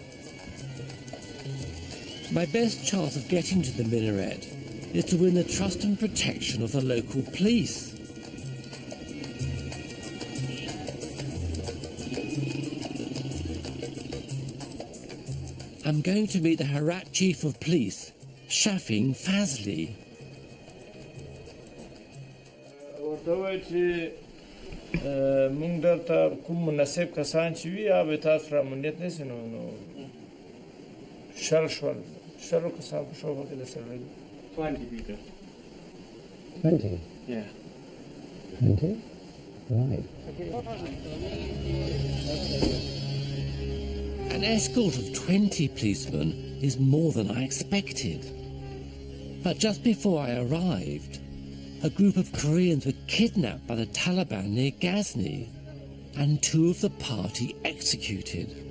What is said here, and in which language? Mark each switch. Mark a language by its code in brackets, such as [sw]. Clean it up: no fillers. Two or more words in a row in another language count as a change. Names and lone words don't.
[en] My best chance of getting to the minaret is to win the trust and protection of the local police. I'm going to meet the Herat Chief of Police, Shafin Fazli. [ps] مونږ دلته کوم مناسب کسان چې وي یا به تاسو را امنیت نیسي نو شل کسان په شوبه کې د سره 20 people. [en] 20? Yeah. 20? Right. An escort of 20 policemen is more than I expected. But just before I arrived, a group of Koreans were kidnapped by the Taliban near Ghazni, and 2 of the party executed.